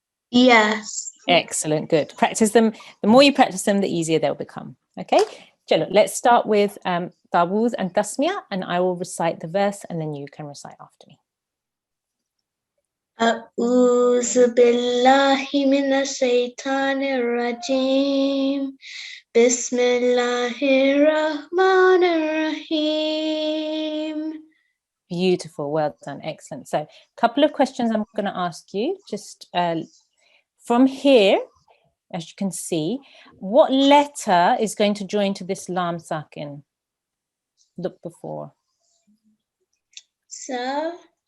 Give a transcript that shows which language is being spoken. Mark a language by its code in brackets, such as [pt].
[en] Yes. Excellent. Good. Practice them. The more you practice them, the easier they'll become. Okay. Chalo, let's start with Tawuz and Tasmiya, and I will recite the verse and then you can recite after me. [ar] أعوذ بالله من الشيطان الرجيم بسم الله الرحمن الرحيم. [en] Beautiful. Well done. Excellent. So, a couple of questions I'm going to ask you. Just from here, as you can see, what letter is going to join to this lam sakin? Look before. So,